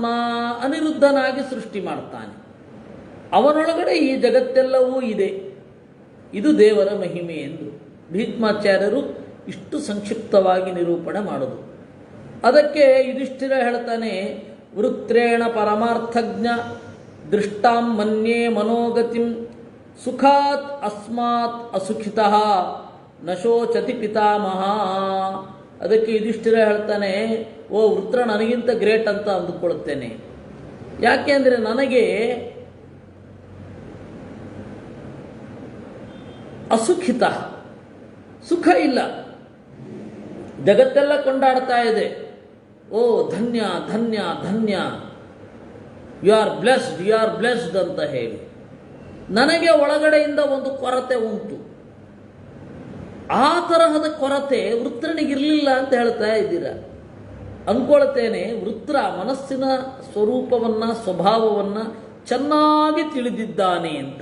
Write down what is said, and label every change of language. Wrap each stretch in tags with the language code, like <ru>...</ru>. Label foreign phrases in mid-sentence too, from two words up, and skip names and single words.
<kn>ಅನಿರುದ್ಧನಾಗಿ ಸೃಷ್ಟಿ ಮಾಡ್ತಾನೆ. ಅವನೊಳಗಡೆ ಈ ಜಗತ್ತೆಲ್ಲವೂ ಇದೆ. ಇದು ದೇವರ ಮಹಿಮೆ ಎಂದು ಭೀಷ್ಮಾಚಾರ್ಯರು ಇಷ್ಟು ಸಂಕ್ಷಿಪ್ತವಾಗಿ ನಿರೂಪಣೆ ಮಾಡೋದು. ಅದಕ್ಕೆ ಯುಧಿಷ್ಠಿರ ಹೇಳ್ತಾನೆ,</kn> <sa>ವೃತ್ರೇಣ ಪರಮಾರ್ಥಜ್ಞ ದೃಷ್ಟಾಂ ಮನ್ಯೇ ಮನೋಗತಿಂ ಸುಖಾತ್ ಅಸ್ಮಾತ್ ಅಸುಖಿತಃ ನ ಶೋಚತಿ ಪಿತಾಮಹ.</sa> <kn>ಅದಕ್ಕೆ ಯುಧಿಷ್ಠಿರ ಹೇಳ್ತಾನೆ, ಓ ವೃತ್ರ, ನನಗಿಂತ ಗ್ರೇಟ್ ಅಂತ ಅಂದುಕೊಳ್ಳುತ್ತೇನೆ. ಯಾಕೆ ಅಂದರೆ ನನಗೆ ಅಸುಖಿತ, ಸುಖ ಇಲ್ಲ. ಜಗತ್ತೆಲ್ಲ ಕೊಂಡಾಡ್ತಾ ಇದೆ, ಓ ಧನ್ಯ ಧನ್ಯ ಧನ್ಯ,</kn> <en>you are blessed, you are blessed</en> <kn>ಅಂತ ಹೇಳಿ. ನನಗೆ ಒಳಗಡೆಯಿಂದ ಒಂದು ಕೊರತೆ ಉಂಟು. ಆ ತರಹದ ಕೊರತೆ ವೃತ್ರನಿಗಿರಲಿಲ್ಲ ಅಂತ ಹೇಳ್ತಾ ಇದ್ದೀರಾ. ಅಂದ್ಕೊಳ್ತೇನೆ, ವೃತ್ರ ಮನಸ್ಸಿನ ಸ್ವರೂಪವನ್ನು, ಸ್ವಭಾವವನ್ನು ಚೆನ್ನಾಗಿ ತಿಳಿದಿದ್ದಾನೆ ಅಂತ.</kn>